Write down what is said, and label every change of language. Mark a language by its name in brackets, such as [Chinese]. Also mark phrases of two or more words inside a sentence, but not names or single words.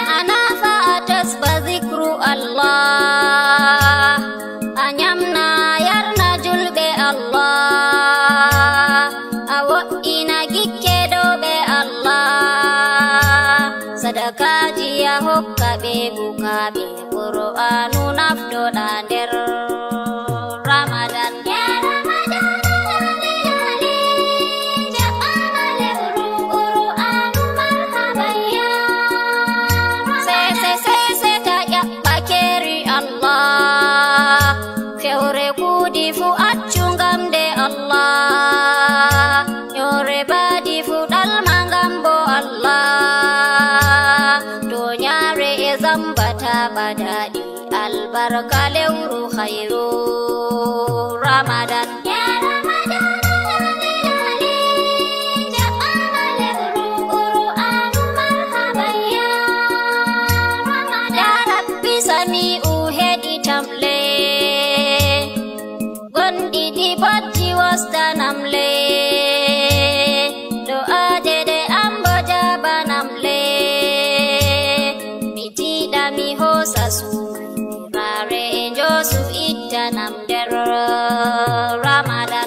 [Fula] Ana fa'atas [Arabic] بذكر الله [Fula] anyamna yarna julbe Allah awo ina gikke do be Allah sadakaji ya hokka be bukabe Qur'anu nafdoɗa nder Ramadan. Ya Ramadan lali ja'ama lewru Qur'anu [Arabic] مرحبا يا رمضان. [Fula] Se ta ƴaɓɓa keri Allah fewre kudi fu accu ngam de Allah nyore badi fu ɗalma ngam bo Allah donyare e zambata badadi albarka lewru khairu Ramadan. Ya Ramadan lali ja'ama lewru Qur'anu [Arabic] مرحبا يا رمضان. يا رب سميع [Fula] hedi tamle gondi di bajji wasdanamle do'aje de ambo jabanamle mi tiɗa mi hosa sumirare e njosu ittanam nder Ramadan.